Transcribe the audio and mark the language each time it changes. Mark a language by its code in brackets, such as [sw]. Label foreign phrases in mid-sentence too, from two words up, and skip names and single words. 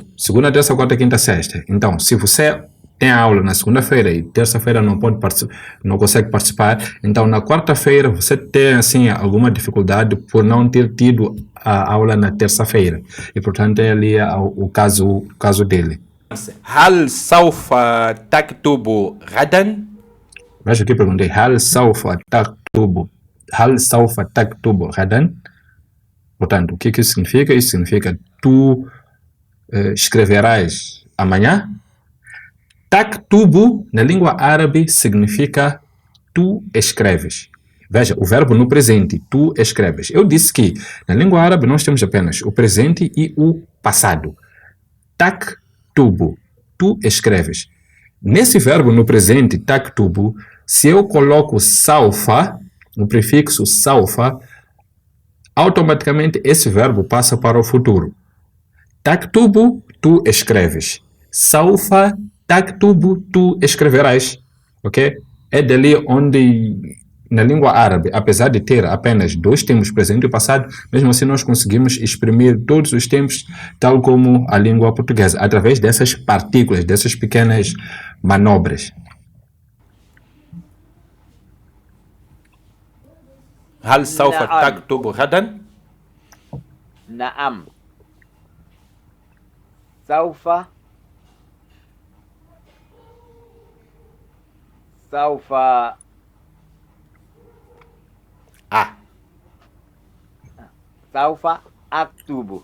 [pt] Segunda, terça, quarta, quinta, sexta. Então, se você tem aula na segunda-feira e terça-feira não consegue participar, então na quarta-feira você tem assim alguma dificuldade por não ter tido a aula na terça-feira. E portanto é ali o caso dele. [ar] هل سوف تكتب غدا؟ [pt] Veja aqui, perguntei, [ar] هل سوف تكتب غدا? [pt] Portanto, o que isso significa? Isso significa tu escreverás amanhã. Taktubu, na língua árabe, significa tu escreves. Veja, o verbo no presente, tu escreves. Eu disse que na língua árabe nós temos apenas o presente e o passado. Taktubu, tu escreves. Nesse verbo no presente, taktubu, se eu coloco saufa, o prefixo saufa, automaticamente esse verbo passa para o futuro. Taktubu, tu escreves. [ar] سوف تكتب, [pt] tu escreverás. Ok? É dali onde, na língua árabe, apesar de ter apenas 2 tempos, presente e passado, mesmo assim nós conseguimos exprimir todos os tempos, tal como a língua portuguesa, através dessas partículas, dessas pequenas manobras. [ar] هل سوف نعم. تكتب غدا؟ نعم. سوف سوف أكتب